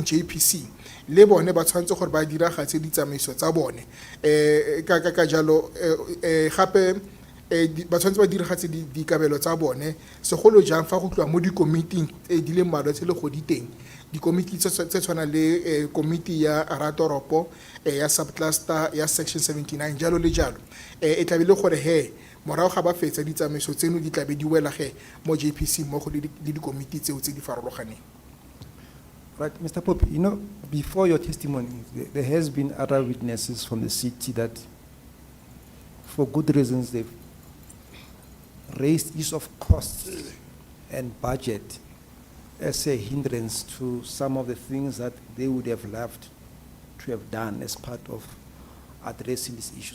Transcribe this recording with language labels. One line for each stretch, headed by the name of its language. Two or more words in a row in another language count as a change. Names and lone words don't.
Tswana: JPC le bone ba tshwanetse gore ba diragatse ditsamaiso tsa bone ka jalo gape ba tshwanetse ba diragatse dikabelo tsa bone segolo jang fa go tloa mo dikomiting di le mmalwa tse le go di teng dikomiti tse tshwana le komiti ya ratoropo ya subcluster ya section 79 jalo le jalo e tlabe le gore he morago ga ba fetsa ditsamaiso tseno di tlabe di wela ge mo JPC mmogo le dikomiti tseo tse di farologaneng.
English: Right, Mr. Pope, you know, before your testimony, there has been other witnesses from the city that, for good reasons, they've raised issues of costs and budget as a hindrance to some of the things that they would have loved to have done as part of addressing this issue.